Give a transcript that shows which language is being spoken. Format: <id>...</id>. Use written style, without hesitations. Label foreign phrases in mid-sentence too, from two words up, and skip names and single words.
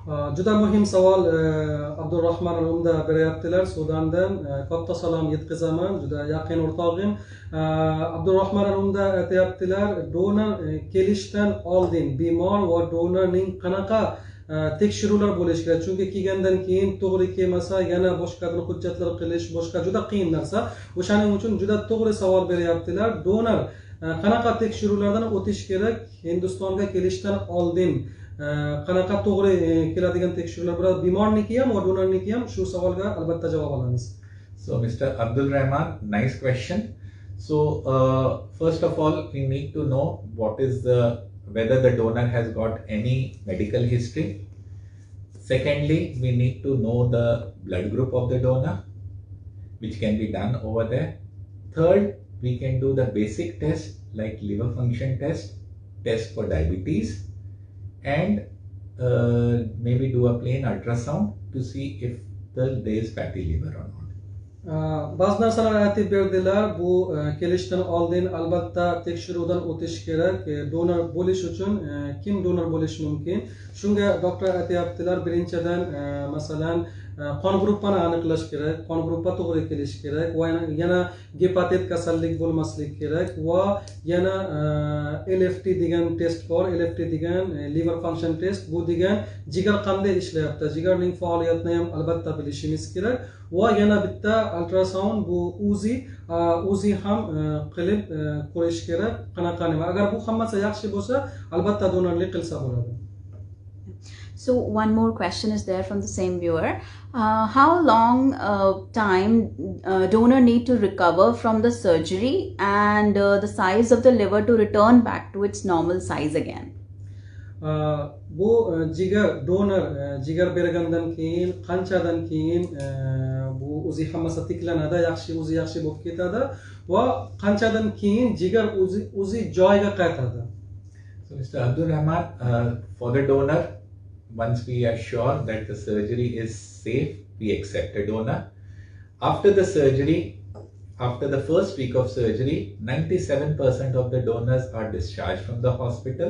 <uz>Juda muhim savol Abdurrahman Rumda beryaptilar Sudandan. Katta salom yetkazaman, juda yaqin o'rtog'im. Abdurrahman Rumda aytayaptilar, donor kelishdan oldin bemor va donorning qanaqa tekshiruvlar bo'lishi kerak? Chunki kelgandan keyin to'g'ri kelmasa, yana boshqa hujjatlar qilish, boshqa juda qiyin narsa. O'shaning uchun juda to'g'ri savol beryaptilar. Donor qanaqa tekshiruvlardan o'tish kerak Hindistonga kelishdan oldin? Qanaqa to'g'ri keladigan tekshiruvlar bo'ladi? Bemorniki ham va donorniki ham shu savolga albatta javob olamiz.</uz> <en>So Mr. Abdul Rahman, nice question. So first of all, we need to know whether the donor has got any medical history. Secondly, we need to know the blood group of the donor, which can be done over there. Third, we can do the basic test like liver function test for diabetes, and maybe do a plain ultrasound to see if there is fatty liver or not.</en> <uz>Ba'zi narsalar aytib berdilar. Bu kelishdan oldin albatta tekshiruvdan o'tish kerak. Donor bo'lish uchun kim donor bo'lishi mumkin? Shunga doktor aytayaptilar, birinchidan masalan qon gruppani aniqlash kerak, qon gruppa to'g'ri kelishi kerak va yana gepatit kasallik bo'lmasligi kerak va yana LFT degan test bor.</uz> <en>LFT degan liver function test.</en> <uz>Bu degan jigar qanday ishlayapti, jigarning faoliyatini ham albatta bilishimiz kerak va yana bitta ultrasound, bu UZI ham qilib ko'rish kerak qanaqa nima. Agar bu hammasi yaxshi bo'lsa, albatta donorlik qilsa bo'ladi.</uz> <en>So one more question is there from the same viewer. How long time donor need to recover from the surgery and the size of the liver to return back to its normal size again?</en> <uz>Bu jigar donor jigar bergandan keyin qanchadan keyin bu o'zi hammasi tiklanadi, yaxshi bo'lib ketadi va qanchadan keyin jigar o'zi joyiga qaytadi.</uz> <en>So Mr. Abdul Rahman, for the donor, once we are sure that the surgery is safe, we accept a donor. After the surgery, after the first week of surgery, 97% of the donors are discharged from the hospital.</en>